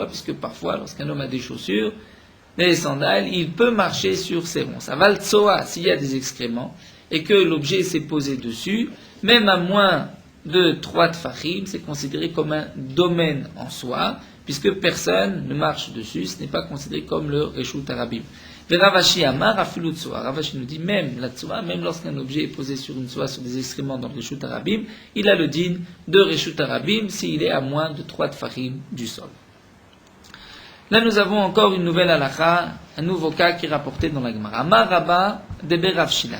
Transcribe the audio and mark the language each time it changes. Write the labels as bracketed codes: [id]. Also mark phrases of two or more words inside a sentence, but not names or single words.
[fr] Puisque parfois, lorsqu'un homme a des chaussures, des sandales, il peut marcher sur ces ronces. [he] אבל צואה, [fr] s'il y a des excréments, et que l'objet s'est posé dessus, même à moins de 3 tfachim, c'est considéré comme un domaine en soi, puisque personne ne marche dessus, ce n'est pas considéré comme le [he] רשות הרבים. רב אשי אמר אפילו צואה. [fr] Ravashi nous dit même la tsoa, même lorsqu'un objet est posé sur une tsoa, sur des excréments dans le [he] רשות הרבים, [fr] il a le din de [he] רשות הרבים [fr] s'il est à moins de 3 tfachim du sol. Là, nous avons encore une nouvelle halakha, un nouveau cas qui est rapporté dans la Gemara. [he] אמר רבה דבי רב שילא.